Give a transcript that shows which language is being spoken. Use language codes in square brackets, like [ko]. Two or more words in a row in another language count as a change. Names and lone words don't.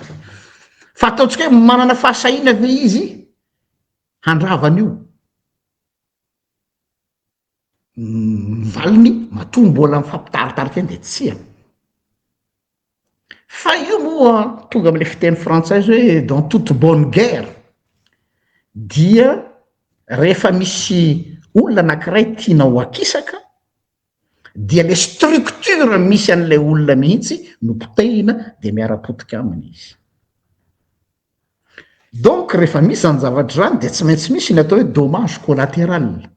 [mg] Fa ataontsika hoe manana fahasahiana ve izy handravana io? Valiny matoa mbola mifampitaritarika eny de tsia. Fa io moa tonga am'le fiteny frantsay hoe [fr] dans toute bonne guerre [mg] dia rehefa misy olona anankiray tiana ho akisaka dia le structure misy an'ilay olona mihitsy no potehina de miara-potika aminy izy. Donc rehefa misy zany zavatra zany de tsy maintsy misy ny atao hoe [fr] dommage collatéral.